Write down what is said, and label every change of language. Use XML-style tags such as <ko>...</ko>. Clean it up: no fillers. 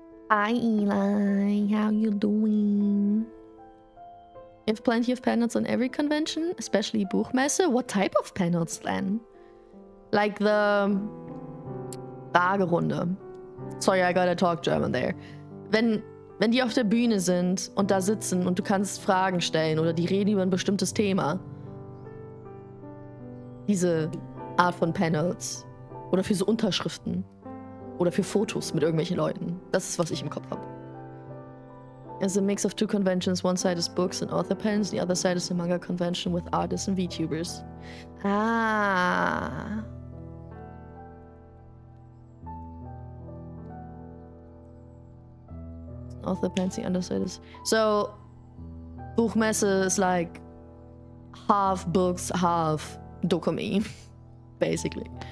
<en>Hi Eli, how you doing? You have plenty of panels on every convention, especially Buchmesse. What type of panels then? Like the Fragerunde. Sorry, I gotta talk German there.</en> <de>Wenn die auf der Bühne sind und da sitzen und du kannst Fragen stellen oder die reden über ein bestimmtes Thema. Diese Art von Panels. Oder für so Unterschriften. Oder für Fotos mit irgendwelchen Leuten. Das ist, was ich im Kopf habe.</de> <en>It's a mix of two conventions. One side is books and author pens. The other side is a manga convention with artists and VTubers. Ah. Author pens, the other side is... So, Buchmesse is like half books, half Dokumi. Basically.</en>